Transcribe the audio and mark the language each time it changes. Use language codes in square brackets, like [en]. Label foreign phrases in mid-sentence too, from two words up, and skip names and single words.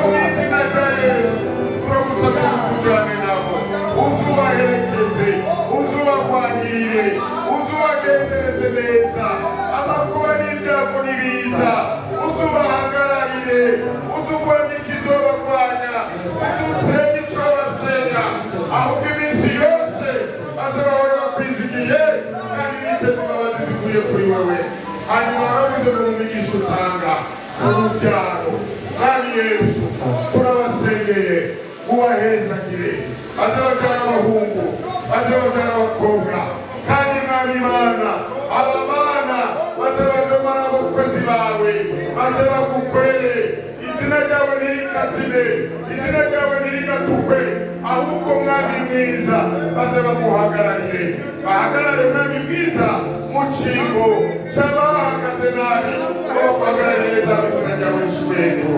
[rn] mu izina rya Yesu turagusabira kujane nabo uzubaherekeze uzubagwanirire uzubagendereze neza amakuba n'ibyago nibiza uzubahagararire uzugwanya ikizobagwanya uzutsenga ico basenga ahubwo iminsi yose bazabahora bakwizigiye kandi biteze imbabazi zivuye kuri wewe. Hanyuma baravuze mu migisha utanga urubyaro mwami Yesu turabasengeye ubahezagire baze babyara abahungu baze babyara abakobwa kandi mwami Imana aba bana baze badomara abakozi bawe baze bagukorere izina ryawe ntirikazime izina ryawe ntirigatukwe ahubwo mwami mwiza baze baguhagararire bahagarare mwami mwiza mu cyimbo cy'abahagaze nabi baguhagararire neza izina ryawe rishyirwe hejuru.